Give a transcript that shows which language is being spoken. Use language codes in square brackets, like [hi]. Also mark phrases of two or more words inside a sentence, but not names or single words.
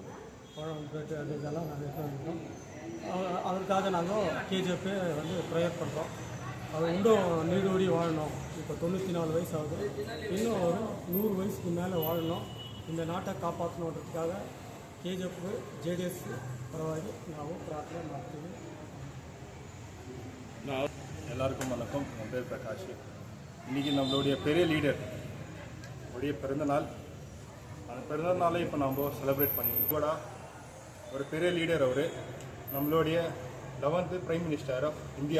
[ta] பழம், பிரெட், அது இதெல்லாம் நாங்கள் எடுத்து வந்துருக்கோம். அவருக்காக நாங்கள் KGF ப்ரேயர் பண்ணுறோம். அவர் இன்னும் நீடோடி வாழணும். இப்போ 94 வயசு ஆகுது. இன்னும் ஒரு 100 வயசுக்கு மேலே வாழணும். இந்த நாட்டை காப்பாற்றணுன்றதுக்காக KGF JDS பரவாயில்லை [kn] ನಾವು ಪ್ರಾರ್ಥನೆ ಮಾಡ್ತೀವಿ. [ta] எல்லாருக்கும் வணக்கம். என் பேர் பிரகாஷ். இன்றைக்கி நம்மளுடைய பெரிய லீடர் உடைய பிறந்தநாள். அந்த பிறந்தநாளை இப்போ நம்ம செலிப்ரேட் பண்ணிக்கிறோம். கூட ஒரு பெரிய லீடர் அவர், நம்மளுடைய 11th [en] prime minister of India.